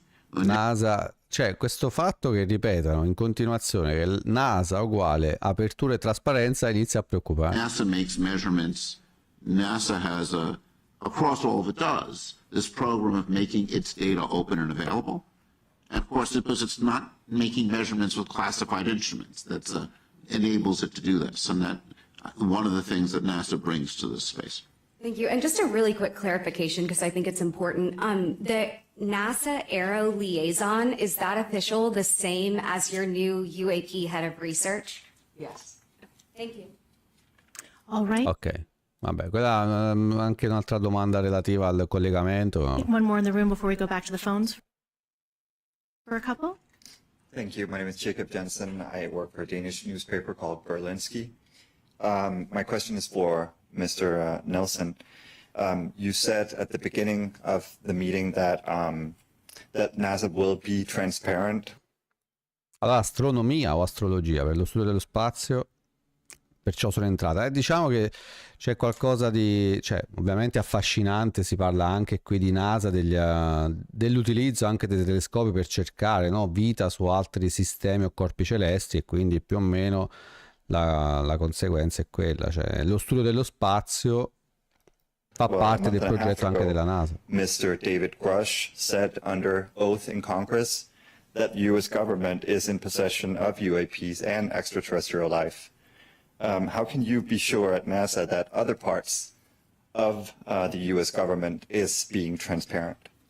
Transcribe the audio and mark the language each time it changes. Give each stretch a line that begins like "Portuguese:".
Italian: NASA, cioè questo fatto che ripetano in continuazione che NASA uguale apertura e trasparenza inizia a preoccupare.
English: NASA makes measurements. NASA has across all of it does, this program of making its data open and available. And of course, because it's not making measurements with classified instruments, that enables it to do this. And that one of the things that NASA brings to this space. Thank you. And just a really quick clarification, because I think it's important. The NASA Aero liaison, is that official the same as your new UAP head of research? Yes. Thank you. All right. Ok.
Italian: Vabbè, quella anche un'altra domanda relativa al collegamento.
English: One more in the room before we go back to the phones for a couple. Thank you. My name is Jacob Jensen. I work for a Danish newspaper called Berlingske. My question is for Mr. Nelson. You said at the beginning of the meeting that that NASA will be transparent.
Italian: Allora, astronomia o astrologia per lo studio dello spazio, perciò sono entrata. Diciamo che c'è qualcosa di, cioè, ovviamente affascinante, si parla anche qui di NASA, dell'utilizzo anche dei telescopi per cercare, no, vita su altri sistemi o corpi celesti, e quindi più o meno la conseguenza è quella, cioè lo studio dello spazio fa parte del progetto anche della NASA.
English: Mr. David Grush said under oath in Congress that the US government is in possession of UAPs and extraterrestrial life. How can you be sure at NASA that other parts of the U.S. government is being transparent?